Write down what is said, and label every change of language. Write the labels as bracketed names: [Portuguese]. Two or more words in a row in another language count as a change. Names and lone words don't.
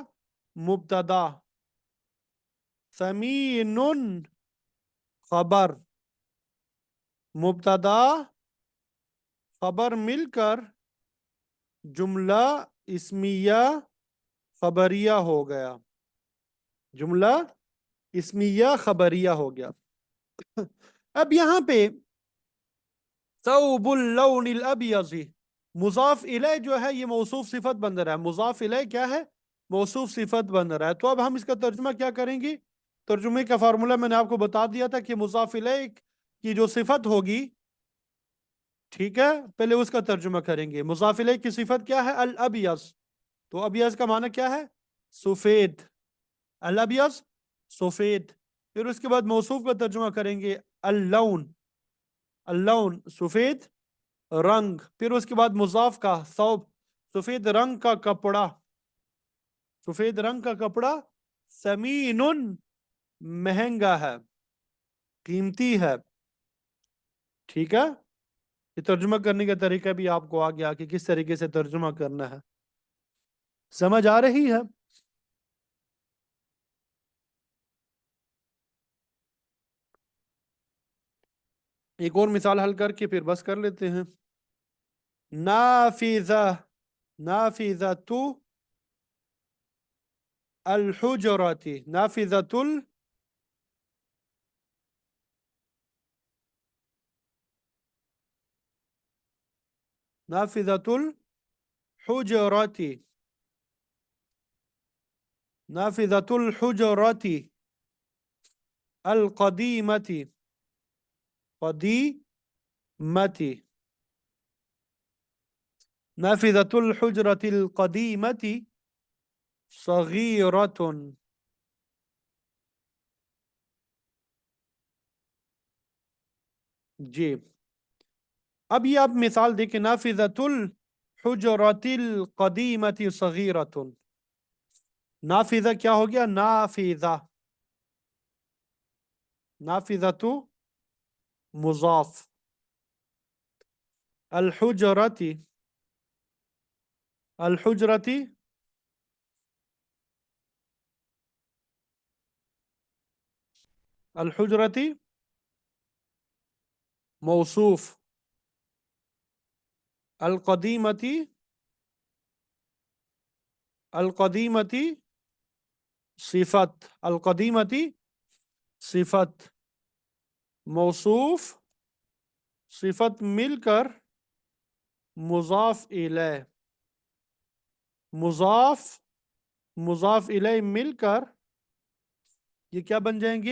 [Urdu] مبتدا، ثمین خبر، مبتدا خبر مل کر جملہ اسمیہ خبریہ ہو گیا، جملہ اسمیہ خبریہ ہو گیا۔ اب یہاں پہ [Arabic] ثوب اللون الابیض، [Urdu] مضاف الیہ جو ہے یہ موصوف صفت بن رہا ہے، مضاف الیہ کیا ہے؟ موصوف صفت بن رہا ہے۔ تو اب ہم اس کا ترجمہ کیا کریں گے؟ ترجمے کا فارمولہ میں نے آپ کو بتا دیا تھا کہ مضاف الیہ کی جو صفت ہوگی، ٹھیک ہے، پہلے اس کا ترجمہ کریں گے۔ مضاف الیہ کی صفت کیا ہے؟ الابیض، تو ابیض کا معنی کیا ہے؟ سفید، الابیض سفید۔ پھر اس کے بعد موصوف کا ترجمہ کریں گے اللون، اللون سفید رنگ، پھر اس کے بعد مضاف کا ثوب، سفید رنگ کا کپڑا، سفید رنگ کا کپڑا ثمین مہنگا ہے، قیمتی ہے. ٹھیک ہے، یہ ترجمہ کرنے کا طریقہ بھی آپ کو آ گیا کہ کس طریقے سے ترجمہ کرنا ہے. سمجھ آ رہی ہے? ایک اور مثال حل کر کے پھر بس کر لیتے ہیں. [Arabic] نافذة، نافذة الحجرة، نافذة, نافذة الحجرة، نافذة الحجرة القديمة، القديمة، نافذة الحجرة القديمة صغيرة. [Urdu] جی، اب یہ آپ مثال دیکھیں, [Arabic] نافذة الحجرة القديمة صغيرة. [Urdu] نافذہ کیا ہو گیا? [Arabic] نافذة، نافذة مضاف، الحجرة، الحجرة الحجرة [Urdu] موصوف, [Arabic] القديمة، القديمة [Urdu] صفت, [Arabic] القديمة [Urdu] صفت، موصوف صفت مل کر [Arabic] مضاف إليه, مضاف مضاف إليه [Urdu] مل کر یہ کیا بن جائیں گے?